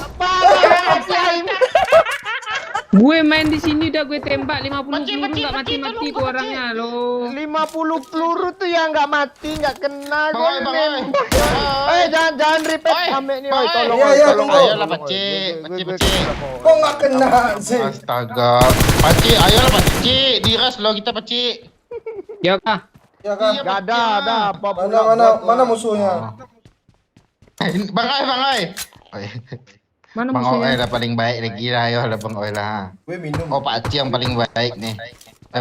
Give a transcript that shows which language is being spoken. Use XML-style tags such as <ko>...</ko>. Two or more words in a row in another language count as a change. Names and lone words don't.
<id>Gue main di sini udah gue tembak 50 peluru nggak mati-mati tuh orangnya lo. 50 peluru tuh yang nggak mati, nggak kena gue. Bang Oi. Jangan repeat sampai nih, oi. Tolong, Iya, oi, iya, tolong. tunggu. oi, Ayolah, tolong, oi. Pakcik. Gue Pakcik. Kok nggak kena sih? Astaga. Pacik, ayolah Pacik. Diras lo kita Pacik. Ya kah? Ya kan? Iya, Gak ada apa pula. Mana musuhnya? Bang Oi. Mana Bang Oi musuhnya? lah paling baik lagi lah, ayolah Bang Oi lah. Gue minum. Oh, Pakcik yang paling baik nih. Ada</id>